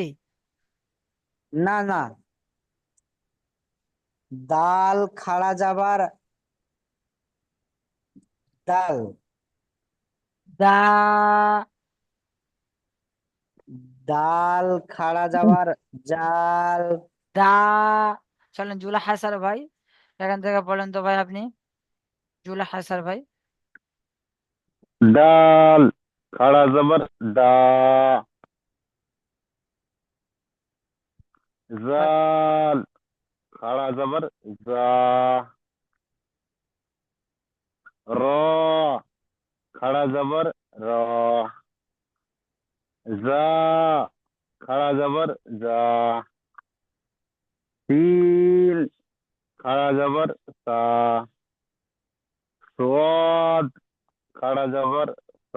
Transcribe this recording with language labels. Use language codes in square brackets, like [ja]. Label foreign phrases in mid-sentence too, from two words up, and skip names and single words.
[bn] না না, [ur] دال کھڑا زبر دال, دا, دال کھڑا زبر ذال, دا. [bn] চলেন জুলা হাসার ভাই, এখান থেকে পড়েন তো ভাই আপনি, জুলা হাসার ভাই। [ur] دال کھڑا زبر دا, [bn] বল- [ur] ذال کھڑا زبر ذا، رے کھڑا زبر را، زے کھڑا زبر زا، سین کھڑا زبر سا، صاد کھڑا زبر صا,